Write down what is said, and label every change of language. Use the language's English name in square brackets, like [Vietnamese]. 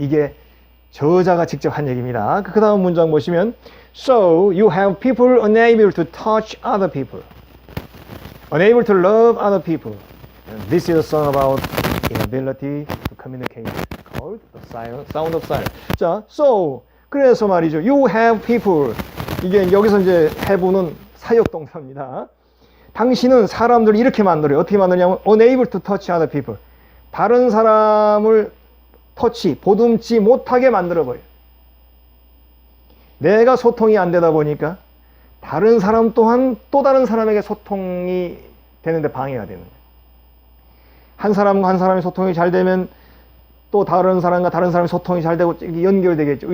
[Korean] 이게 저자가 직접 한 얘기입니다. 그 다음 문장 보시면, [English] So you have people unable to touch other people, unable to love other people. This is a song about inability to communicate, called the sound of silence. 자, so [Korean] 그래서 말이죠. [English] You have people. [Korean] 이게 여기서 이제 have는 사역동사입니다. 당신은 사람들을 이렇게 만들어요. 어떻게 만드냐면 [English] unable to touch other people. [Korean] 다른 사람을 보듬지 못하게 만들어버려요. 내가 소통이 안 되다 보니까 다른 사람 또한 또 다른 사람에게 소통이 되는데 방해가 되는 거예요. 한 사람과 한 사람의 소통이 잘 되면 또 다른 사람과 다른 사람의 소통이 잘 되고 연결되겠죠.